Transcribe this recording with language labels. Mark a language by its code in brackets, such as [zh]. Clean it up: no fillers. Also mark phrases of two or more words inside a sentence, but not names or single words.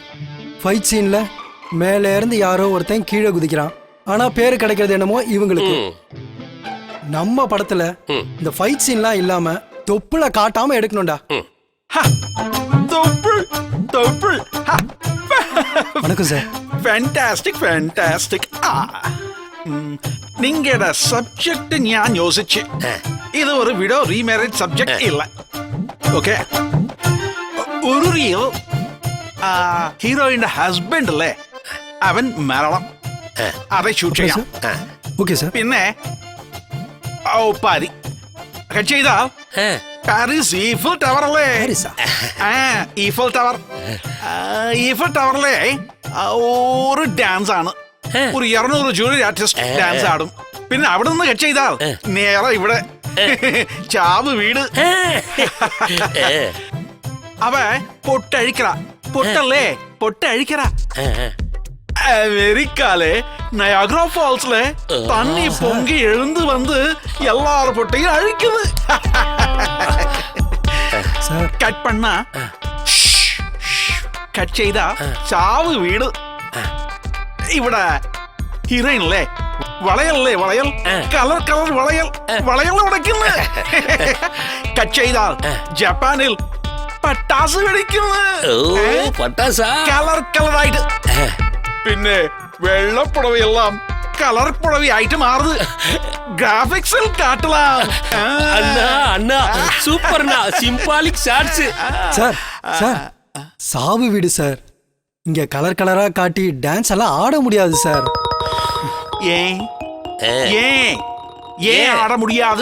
[ta] ஃபைட் சீன்ல மேலே இருந்து யாரோ ஒருத்தன் கீழே குதிக்கிறான். ஆனா பேரு கிடைக்கிறது என்னமோ இவங்களுக்கு. ம். நம்ம படத்துல ம். இந்த ஃபைட் சீன்லாம் இல்லாம தொப்புல காட்டாம எடுக்கணும்டா. தொப்புள் தொப்புள் வணக்கம் சார். [en] fantastic fantastic [ml] നിങ്ങളുടെ സബ്ജക്ട് ഞാൻ യോജിച്ച് ഇത് ഒരു [en] widow remarriage subject [ml] ഇല്ല. ഓക്കെ, ഒരു റിയൽ ഹീറോയിന്റെ ഹസ്ബൻഡ് അല്ലേ അവൻ മരണം, അതെ ഷൂട്ട് ചെയ്യാം. [ta] ஓகே சார். [ml] പിന്നെ പാരി കട്ട് ചെയ്താൽ ஆ. പാരീസ് ഈഫിൽ ടവർ അല്ലേ? [ta] பாரிஸா? [ml] ഈഫിൽ ടവർ, ഈഫിൽ ടവറിലെ ഒരു ഡാൻസ് ആണ്. ഒരു 200 [en] junior artist [ml] ഡാൻസ് ആടും. പിന്നെ അവിടെ നിന്ന് കട്ട് ചെയ്താൽ നേരെ ഇവിടെ ചാവ് വീട്. [ta] அவ பொட்டழிக்கிற, பொட்டல்லே பொட்டழிக்கிற. அமெரிக்காலே நயாகரா ஃபால்ஸ்ல தண்ணி பொங்கி எழுந்து வந்து எல்லாரும் பொட்டையும் அழிக்குது. சார் கட் பண்ணா கட் செய்தா சாவு வீடு. [ml] ഇവിടെ ഹീറോയിനല്ലേ വളയല്ലേ വളയൽ, [en] colour colour [ml] വളയൽ, വളയൽ ഉടയ്ക്കുന്നു. കട്ട് ചെയ്താൽ ജപ്പാനിൽ പട്ടാസ് വെടിക്കുന്നു. [ta] ஓ, பட்டாசா? [ml] കളർ കളറായിട്ട്. പിന്നെ വെള്ളപ്പുടവയെല്ലാം കളർ പുടവയായിട്ട് മാറുது. [ta] கிராபிக்ஸில் காட்டலாம். அண்ணா அண்ணா சூப்பர்ண்ணா, [en] symbolic shots. [ta] சார் சார் சாவு வீடு சார். இங்க கலர் கலரா காட்டி டான்ஸ் எல்லாம் ஆட முடியாது சார். ஏன் ஏன் ஏன் ஆட முடியாது?